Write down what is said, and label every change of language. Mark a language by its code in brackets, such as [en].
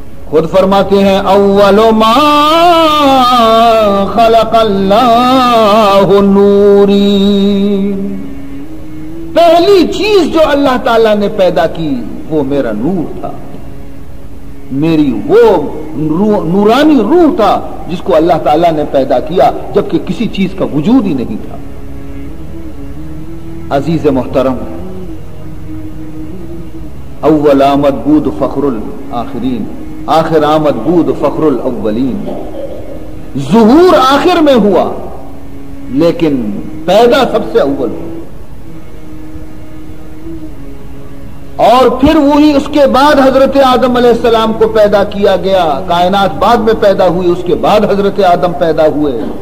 [ur] خود فرماتے ہیں [ar] اول ما خلق اللہ نوری، [ur] پہلی چیز جو اللہ تعالیٰ نے پیدا کی وہ میرا نور تھا، میری وہ نورانی روح تھا جس کو اللہ تعالیٰ نے پیدا کیا جبکہ کسی چیز کا وجود ہی نہیں تھا. [fa] عزیز محترم، اول آمد بود فخر الآخرین، آخر آمد بود فخر الاولین. [ur] ظہور آخر میں ہوا لیکن پیدا سب سے اول ہوا. اور پھر وہی اس کے بعد حضرت آدم علیہ السلام کو پیدا کیا گیا. کائنات بعد میں پیدا ہوئی، اس کے بعد حضرت آدم پیدا ہوئے.